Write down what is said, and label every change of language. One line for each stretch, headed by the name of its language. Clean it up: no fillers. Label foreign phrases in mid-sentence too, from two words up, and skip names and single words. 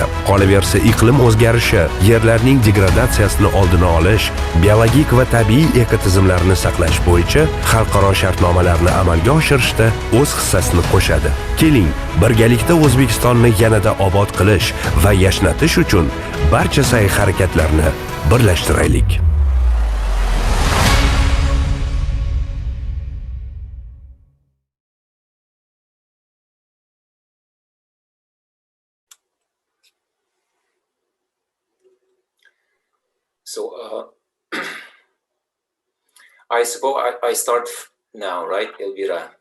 Uzbek: Qolaversa, iqlim o'zgarishi, yerlarning degradatsiyasini oldini olish, biologik va tabiiy ekotizimlarni saqlash bo'yicha xalqaro shartnomalarni amalga oshirishda o'z hissasini qo'shadi. Keling, birgalikda O'zbekistonni yanada obod qilish va yashnatish uchun barcha sa'y-harakatlarni birlashtiraylik.
English: So I suppose I start now, right, Elvira?